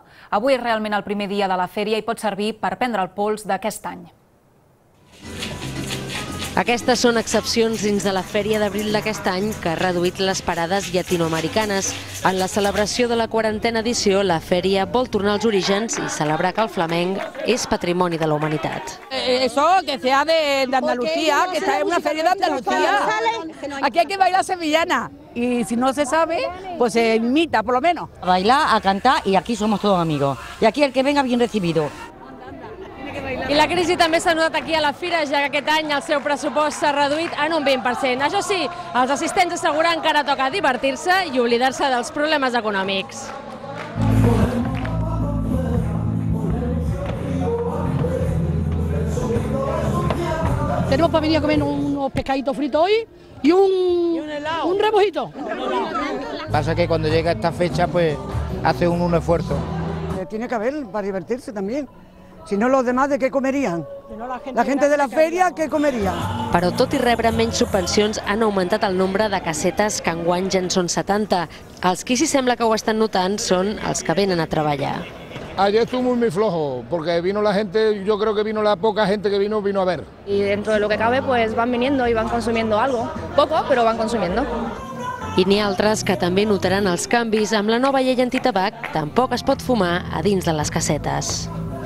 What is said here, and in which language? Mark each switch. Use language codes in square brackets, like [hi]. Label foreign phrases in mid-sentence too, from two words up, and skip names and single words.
[ca] Avui és realment el primer dia de la fèria i pot servir per prendre el pols d'aquest any. Aquestes són excepcions dins de la Fèria d'Abril d'aquest any, que ha reduït les parades llatinoamericanes. En la celebració de la 40a edició, la fèria vol tornar als orígens i celebrar que el flamenc és patrimoni de la humanitat. [es] Eso, que sea de Andalucía, que está en una feria de Andalucía. Aquí hay que bailar sevillana. Y si no se sabe, pues se imita, por lo menos. A bailar, a cantar, y aquí somos todos amigos. Y aquí el que venga bien recibido. [ca] I la crisi també s'ha notat aquí a la fira, ja que aquest any el seu pressupost s'ha reduït en un 20%. Això sí, els assistents asseguren que ara toca divertir-se i oblidar-se dels problemes econòmics. [es] Tenemos para venir a comer unos pescaditos fritos hoy y un rebujito. Pasa que cuando llega esta fecha, pues hace un esfuerzo. Tiene que haber para divertirse también. Si no, los demás, ¿de qué comerían? La gente de la feria, ¿qué comerían? [ca] Però tot i rebre menys subvencions, han augmentat el nombre de casetes que enguany ja en són 70. Els qui sí sembla que ho estan notant són els que venen a treballar. [es] Ayer estuvo muy flojo, porque vino la gente, yo creo que vino la poca gente que vino a ver. Y dentro de lo que cabe, pues van viniendo y van consumiendo algo. Poco, pero van consumiendo. [ca] I n'hi ha altres que també notaran els canvis. Amb la nova llei antitabac tampoc es pot fumar a dins de les casetes.